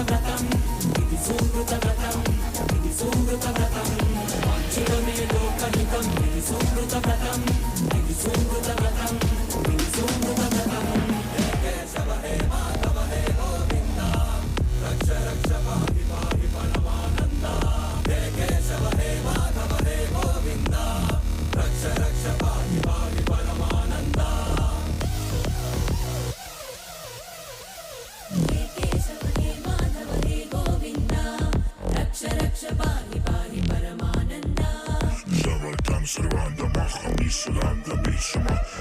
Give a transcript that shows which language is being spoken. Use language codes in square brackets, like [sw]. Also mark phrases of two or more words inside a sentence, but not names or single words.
[te] వ్రతం ఇది సుకృత వ్రతం ఇది సుకృత వ్రతం వాంఛితమే లోకహితం ఇది సుకృత వ్రతం ఇది సుకృత వ్రతం ఇది సుకృత వ్రతం [sa] హే కేశవ హే మాధవ హే గోవింద రక్ష రక్ష పాహి పాహి పరమానంద హే కేశవ హే మాధవ హే గోవింద రక్ష రక్ష పాహి పాహి పరమానంద हे केशव हे माधव हे गोविन्द रक्ष रक्ष पाहि पाहि परमानन्द सर्वं सर्वान्तं महं निःसलान्तं विश्वम्